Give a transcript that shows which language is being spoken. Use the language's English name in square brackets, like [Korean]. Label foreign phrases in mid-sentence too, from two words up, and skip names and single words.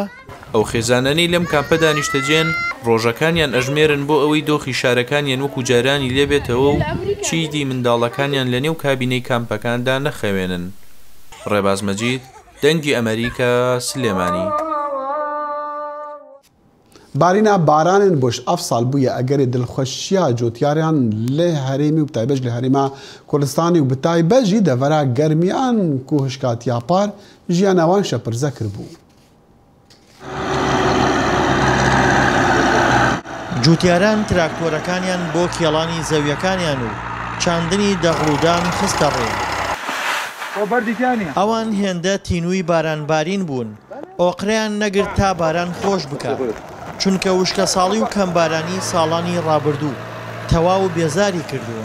[Central Kurdish] ئەو خێزانەی لەم کامپە دانیشتەجێن ڕۆژەکانیان ئەژمێرن بۆ ئەوەی دۆخی شارەکانیان وەکو جارانی لێبێتەوە و چیدی منداڵەکانیان لە نێو کابینەی کامپەکاندا نەخەوێنن. ڕێباز مەجید، دەنگی ئەمریکا، سلێمانی. [Kurdish] بارینە بارانên boş ev sal bûye egerê dilxweşiya cotyariyan lê herêmî û taybet li herêma Kurdistanê û bi taybet jî devera germiyan ku hişkatiya par jiyana wan şepirze kiribû. [Central Kurdish] جوتیاران تراکتۆرەکانیان بۆ کێڵانی زەویەکانیان و چاندنی دەغڵودان خستە ڕێ. ئەوان هێندە تینووی بارانبارین بوون ئۆقرەیان نەگرت تا باران خۆش بکات چونکە وشکە ساڵی و کەمبارانی ساڵانی ڕابردوو تەواو بێزاری کردووە.